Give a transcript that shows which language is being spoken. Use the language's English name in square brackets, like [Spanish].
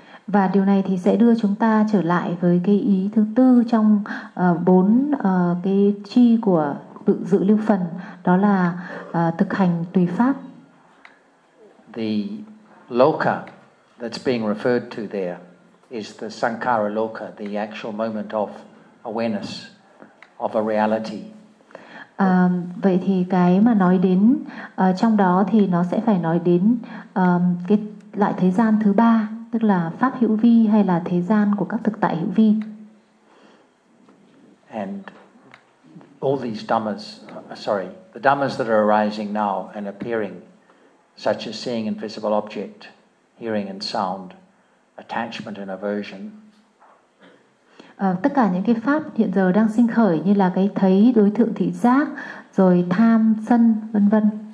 [Vietnamese] Và điều này thì sẽ đưa chúng ta trở lại với cái ý thứ tư trong bốn cái chi của dự lưu phần, đó là thực hành tùy pháp. [English] The loka that's being referred to there is the sankhara loka, the actual moment of awareness of a reality. [Vietnamese] Vậy thì cái mà nói đến trong đó thì nó sẽ phải nói đến cái loại thế gian thứ ba, tức là pháp hữu vi hay là thế gian của các thực tại hữu vi. [English] And all these dhammas, the dhammas that are arising now and appearing, such as seeing invisible object, hearing and sound, attachment and aversion. [Vietnamese] Tất cả những cái pháp hiện giờ đang sinh khởi như là cái thấy, đối tượng thị giác, rồi tham, sân, vân vân.